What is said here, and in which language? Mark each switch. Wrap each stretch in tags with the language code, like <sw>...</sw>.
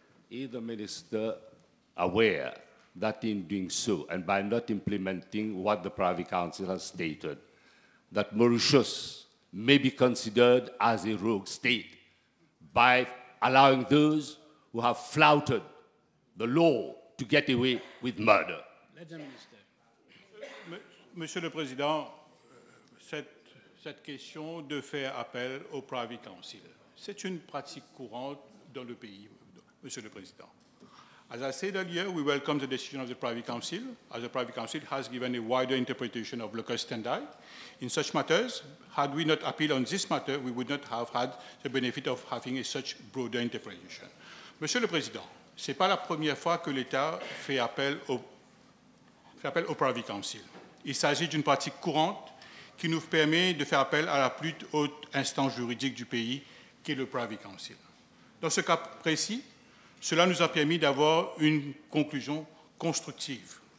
<en>Is the minister aware that in doing so, and by not implementing what the Privy Council has stated, that Mauritius may be considered as a rogue state by allowing those who have flouted the law to get away with murder?</en> <fr>Monsieur le Président, cette question de faire appel au Privy Council, c'est une pratique courante dans le pays, Monsieur le Président.</fr> <en>As I said earlier, we welcome the decision of the Privy Council, as the Privy Council has given a wider interpretation of local standard. In such matters, had we not appealed on this matter, we would not have had the benefit of having a such broader interpretation.</en> <fr>Monsieur le Président, ce n'est pas la première fois que l'État fait appel au Privy Council. Il s'agit d'une pratique courante qui nous permet de faire appel à la plus haute instance juridique du pays, qui est le Privy Council. Dans ce cas précis, cela nous a permis d'avoir une conclusion constructive.</fr>